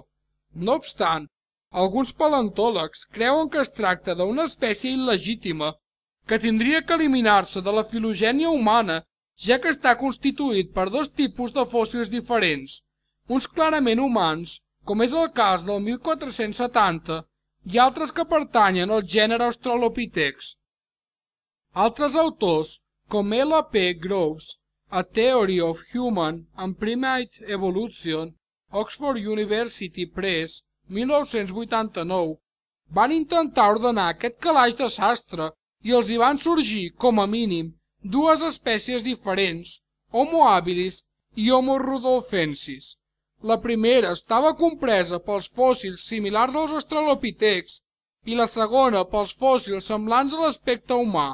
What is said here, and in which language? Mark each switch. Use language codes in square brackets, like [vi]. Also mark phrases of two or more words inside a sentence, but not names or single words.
[ca] No obstant, alguns paleontòlegs creuen que es tracta d'una espècie il·legítima que tindria que eliminar-se de la filogènia humana, ja que està constituït per dos tipus de fòssils diferents, uns clarament humans, com és el cas del 1470, i altres que pertanyen al gènere Australopitecs. Altres autors, com L. P. Groves, A Theory of Human and Primate Evolution, Oxford University Press, 1989, van intentar ordenar aquest calaix de sastre i els hi van sorgir, com a mínim, dues espècies diferents, Homo habilis i Homo rudolfensis. La primera estava compresa pels fòssils similars als australopitecs i la segona pels fòssils semblants a l'aspecte humà.